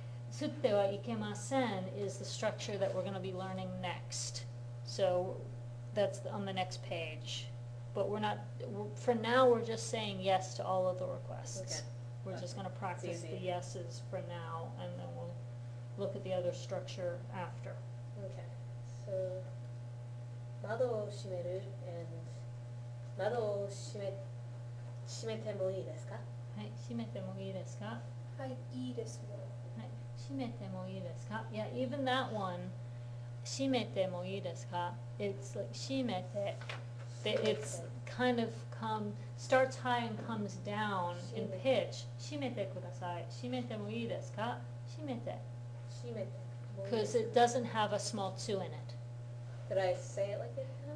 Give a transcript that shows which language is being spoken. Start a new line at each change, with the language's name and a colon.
Japanese: 吸ってはいけません
English: is the structure that we're going to be learning next. So that's on the next page. But for now we're just saying yes to all of the requests. Okay. We're just going to practice easy. the yeses for now, and then we'll look at the other structure after. okay.
Japanese: So, 窓を閉める and 窓を閉めてもいいですか? はい、閉めてもいいですか? はい、いいですよ。はい、閉めてもいいですか?
English: Yeah, even that one,
Japanese: 閉めてもいいですか?
English: It's like 閉めて. It's kind of starts high and comes down in pitch.
Japanese: 閉めてください.閉めてもいいですか?閉めて. 閉めてもいい
English: Because it doesn't have a small tsu in it. Did I say it like it?